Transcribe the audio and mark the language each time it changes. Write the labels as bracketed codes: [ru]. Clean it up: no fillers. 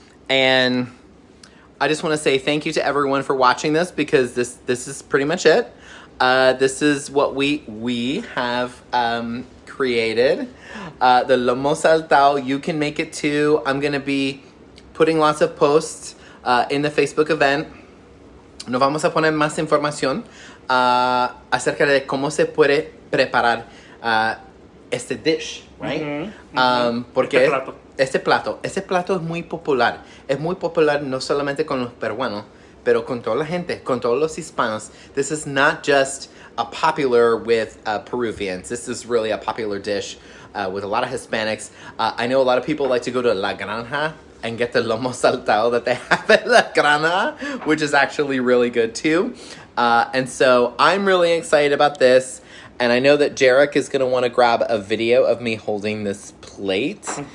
[en] And I just want to say thank you to everyone for watching this, because this is pretty much it. This is what we have created. The lomo saltado, you can make it too. I'm going to be putting lots of posts in the Facebook event. [es] Nos vamos a poner más información acerca de cómo se puede preparar este [en] dish, right? [es] Porque este plato es muy popular. Es muy popular no solamente con los peruanos, pero con toda la gente, con todos los hispanos. [en] This is not just popular with Peruvians. This is really a popular dish with a lot of Hispanics. I know a lot of people like to go to La Granja and get the lomo saltado that they have at La Granja, which is actually really good too. And so I'm really excited about this. And I know that Jarek is going to want to grab a video of me holding this plate.